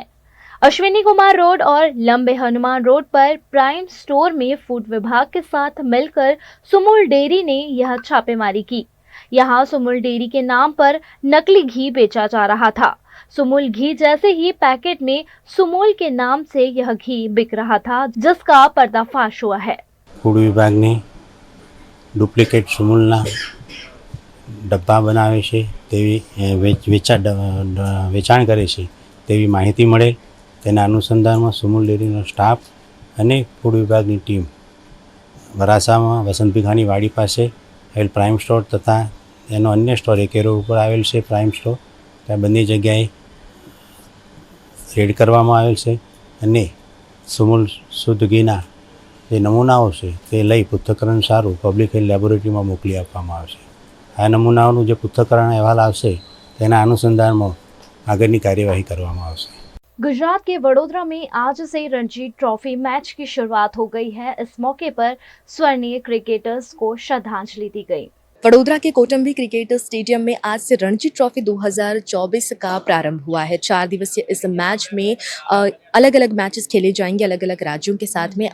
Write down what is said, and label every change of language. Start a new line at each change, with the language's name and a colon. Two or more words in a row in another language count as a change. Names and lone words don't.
Hindi: अश्विनी कुमार रोड और लंबे हनुमान रोड पर प्राइम स्टोर में फूड विभाग के साथ मिलकर सुमूल डेयरी ने यह छापेमारी की। यहाँ सुमूल डेयरी के नाम पर नकली घी बेचा जा रहा था। सुमूल घी जैसे ही पैकेट में सुमूल के नाम से यह घी बिक रहा था, जिसका पर्दाफाश हुआ है।
Gujarati: ફૂડ વિભાગ ને ડુપ્લિકેટ સુમૂલના ડબ્બા બનાવે છે તેવી વેચાણ કરે છે તેવી માહિતી મળેલ। તેના અનુસંધાનમાં સુમૂલ ડેરીનો સ્ટાફ અને ફૂડ વિભાગની ટીમ વરાછામાં વસંત ભીખાની વાડી પાસે આવેલ પ્રાઇમ સ્ટોર તથા એનો અન્ય સ્ટોર એક રોડ ઉપર આવેલ છે પ્રાઇમ સ્ટોર, ત્યાં બંને જગ્યાએ રેડ કરવામાં આવેલ છે અને સુમૂલ શુદ્ધ ઘીના જે નમૂનાઓ છે તે લઈ પૃથ્થકરણ સારું
English: public health
Gujarati: લેબોરેટરીમાં મોકલી આપવામાં આવશે। આ નમૂનાઓનું જે પૃથ્થકરણ અહેવાલ આવશે તેના અનુસંધાનમાં આગળની કાર્યવાહી કરવામાં આવશે।
Hindi: गुजरात के वडोदरा में आज से रणजी ट्रॉफी मैच की शुरुआत हो गई है। इस मौके पर स्वर्णीय क्रिकेटर्स को श्रद्धांजलि दी गई। वडोदरा के कोटंबी क्रिकेट स्टेडियम में आज से रणजी ट्रॉफी 2024 का प्रारंभ हुआ है। 4 दिवसीय इस मैच में अलग अलग मैचेस खेले जाएंगे अलग अलग राज्यों के साथ में।